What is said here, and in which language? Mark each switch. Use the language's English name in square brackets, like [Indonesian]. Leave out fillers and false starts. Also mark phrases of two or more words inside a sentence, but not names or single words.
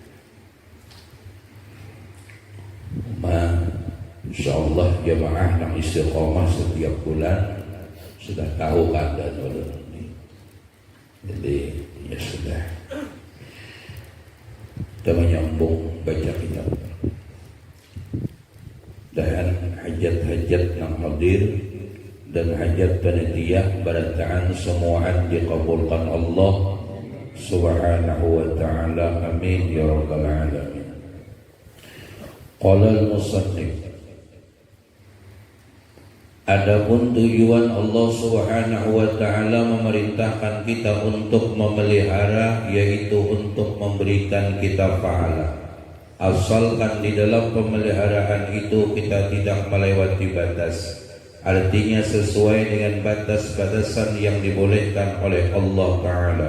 [Indonesian] Insyaallah jamaah yang istiqomah setiap bulan sudah tahu keadaan ini. Jadi ya sudah, kita menyambung baca kitab dan hajat-hajat yang hadir dan hajat panitia [Banjar] barataan semuaan [Indonesian] dikabulkan Allah [Arabic] سبحانه وتعالى, آمين يا رب العالمين. قال المصنف, [Indonesian] adapun tujuan Allah [Arabic] سبحانه وتعالى [Indonesian] memerintahkan kita untuk memelihara, yaitu untuk memberikan kita pahala. Asalkan di dalam pemeliharaan itu kita tidak melewati batas, artinya sesuai dengan batas-batasan yang dibolehkan oleh Allah Ta'ala.